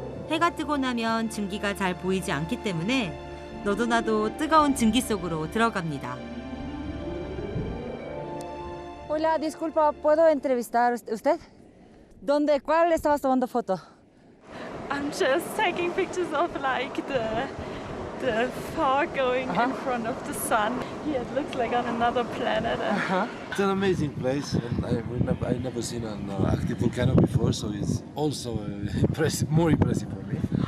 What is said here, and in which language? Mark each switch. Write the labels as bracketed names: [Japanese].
[Korean] 해가 뜨고 나면 증기가 잘 보이지 않기 때문에 너도 나도 뜨거운 증기 속으로 들어갑니다. [Spanish] Hola, disculpa, ¿puedo entrevistar usted? ¿Dónde? ¿Cuál estabas tomando foto? [English] I'm just taking pictures of like the fog going in front of the sun. Here it looks like on another planet. And It's an amazing place, and I never seen an active volcano before, so it's also impressive, more impressive for me.